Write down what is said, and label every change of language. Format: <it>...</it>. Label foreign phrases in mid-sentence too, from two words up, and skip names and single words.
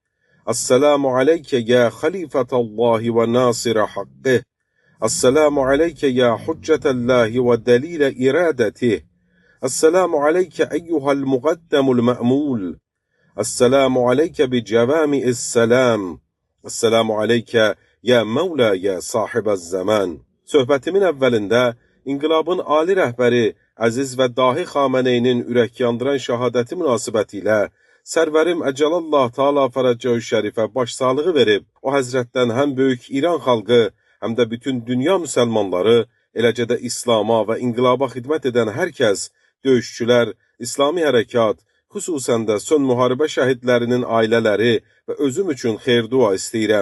<ar>السلام عليك يا خليفة الله وناصر حقه. السلام عليك يا حجة الله ودليل إرادته. السلام عليك أيها المقدم المأمول. السلام عليك بجوامع السلام. السلام عليك يا مولى يا صاحب الزمان.</ar> <az>Söhbətimin əvvəlində inqilabın ali rəhbəri Əziz və Dahi Xameneyinin ürək yandıran şəhadəti münasibətilə Sərvərim</az> <ar>عجل الله تعالى فرجه الشريف</ar> <az>başsağlığı verib, o həzrətdən həm böyük İran xalqı, həm də bütün dünya müsəlmanları, eləcə də İslama və inqilaba xidmət edən hər kəs, döyüşçülər, İslami hərəkat, xüsusən də son müharibə şəhidlərinin ailələri və özüm üçün xeyr-dua istəyirəm.</az>